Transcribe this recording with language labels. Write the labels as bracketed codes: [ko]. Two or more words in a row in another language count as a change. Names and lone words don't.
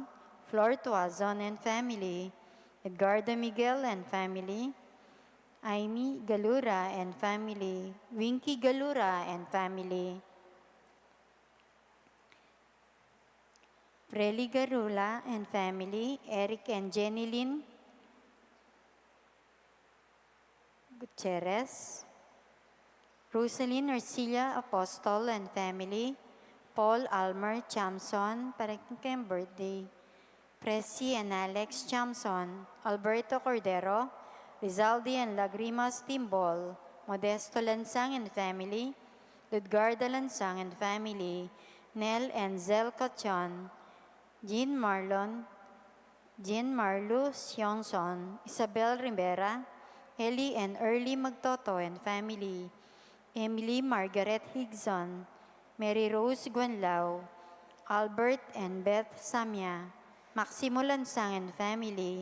[en] Flor Tuazon and family. Edgardo Miguel and family. Amy Galura and family. Winky Galura and family. Preli Garula and family. Eric and Jenny Lynn Gutierrez. Rosaline Arcilla Apostol and family. Paul Almer Chamson, [pam] para kayong birthday. [en] Presi and Alex Chamson, Alberto Cordero, Rizaldi and Lagrimas Timbol, Modesto Lansang and family, Ludgarda Lansang and family, Nel and Zel Cachon, Jean Marlo Sionson, Isabel Rivera, Ellie and Early Magtoto and family, Emily Margaret Higson, Mary Rose Guanlao, Albert and Beth Samia, Maximo Lansang and family,